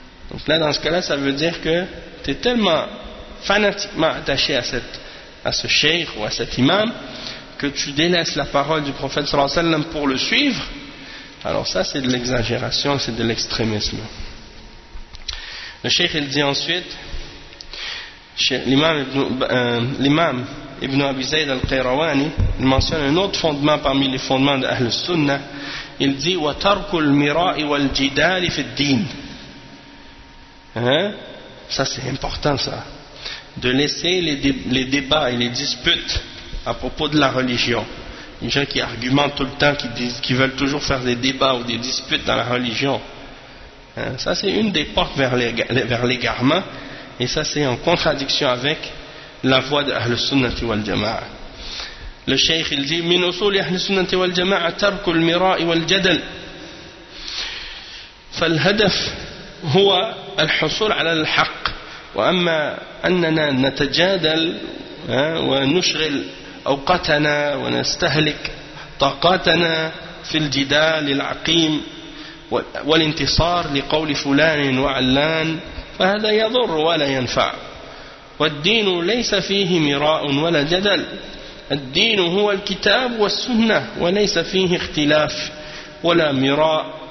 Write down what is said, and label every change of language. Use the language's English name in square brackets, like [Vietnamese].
[French] Donc là, dans ce cas-là, ça veut dire que tu es tellement fanatiquement attaché à ce cheikh ou à cet imam que tu délaisses la parole du prophète sallallahu alayhi wa sallam pour le suivre. Alors ça, c'est de l'exagération, c'est de l'extrémisme. Le cheikh, il dit ensuite, l'imam Ibn Abi Zayd al-Qayrawani, il mentionne un autre fondement parmi les fondements d'Ahl al-Sunnah. Il dit « [Arabic] وَتَرْكُ الْمِرَاءِ وَالْجِدَالِ فِي الدِّينِ [French] » Hein? Ça c'est important, ça, de laisser les débats et les disputes à propos de la religion. Les gens qui argumentent tout le temps, qui veulent toujours faire des débats ou des disputes dans la religion, hein? Ça c'est une des portes vers l'égarement, et ça c'est en contradiction avec la voie de Ahl al-Sunnah wal Jama'a. Le Cheikh il dit [Arabic] min usul Ahl al-Sunnah wal Jama'a tarku al-mira'i wal jadal fal hadaf هو الحصول على الحق وأما أننا نتجادل ونشغل أوقاتنا ونستهلك طاقاتنا في الجدال العقيم والانتصار لقول فلان وعلان فهذا يضر ولا ينفع والدين ليس فيه مراء ولا جدل الدين هو الكتاب والسنة وليس فيه اختلاف ولا مراء